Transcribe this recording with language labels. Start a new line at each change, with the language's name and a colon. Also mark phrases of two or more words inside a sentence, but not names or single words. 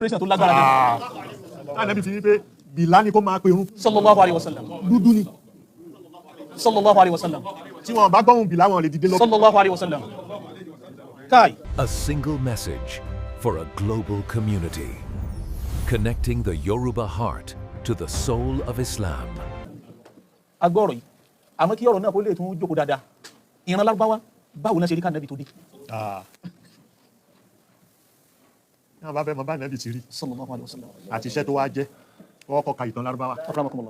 Yoruba: president tó lágbára jù. Ànábì fi ní pé Bìlá ni kó máa pe irun.
Arabic: صلى الله عليه وسلم.
Yoruba: Dúdú ni.
Arabic: صلى الله عليه وسلم.
Yoruba: Tí wọ́n bá gbọ́hùn Bìlá wọn lè dìde lọ.
Arabic: صلى الله عليه وسلم.
Yoruba: Kai.
English: A single message for a global community, connecting the Yoruba heart to the soul of Islam.
Yoruba: Agbọ́rọ̀ yìí, àmọ́ kí ọ̀rọ̀ náà kó lè tún jókòó dáadáa. Ìran Lárúbáwá, báwo náà ṣe rí ká Ànábì tó dé? Náà bá fẹ́ mọ bá Ànábì ti rí.
Arabic: صلى الله عليه وسلم.
Yoruba: Àti iṣẹ́ tó wá jẹ́, wọ́n kọ́ ka ìtàn Lárúbáwá. Akramakumullah.